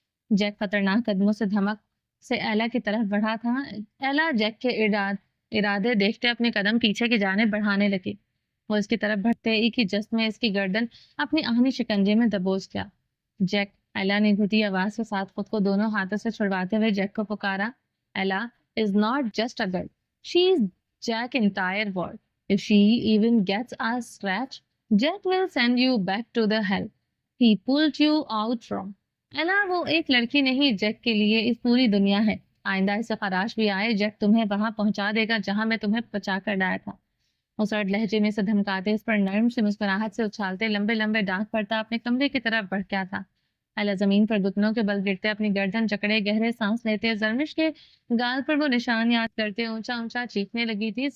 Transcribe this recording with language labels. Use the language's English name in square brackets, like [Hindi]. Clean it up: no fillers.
[Urdu] Jack خطرناک قدموں سے دھمک سے ایلا کی طرف بڑھا تھا. ایلا جیک کے ارادے دیکھتے اپنے قدم پیچھے کی جانب بڑھانے لگی. وہ اس کی طرف بڑھتے ایک ہی جست میں اس کی گردن اپنی آہنی شکنجے میں دبوچ گیا. جیک. ایلا نے گھٹی آواز کے ساتھ خود کو دونوں ہاتھوں سے چھڑواتے ہوئے جیک کو پکارا. [English] Ella is not just a girl. She is Jack entire world. If she even gets a scratch, Jack will send you back to the hell he pulled you out from. [Urdu] ایلا وہ ایک لڑکی نہیں جیک کے لیے اس پوری دنیا ہے. آئندہ اسے خراش بھی آئے جیک تمہیں وہاں پہنچا دے گا جہاں میں تمہیں بچا کر لایا تھا. مسرت لہجے میں سے دھمکاتے اس پر نرم سے مسکراہٹ سے اچھالتے لمبے لمبے ڈانٹ پڑتا اپنے کمرے کی طرف بڑھ گیا تھا. ایلا زمین پر گھٹنوں کے بل گرتے اپنی گردن جکڑے گہرے سانس لیتے زرمش کے گال پر وہ نشان یاد کرتے اونچا اونچا چیخنے لگی تھی.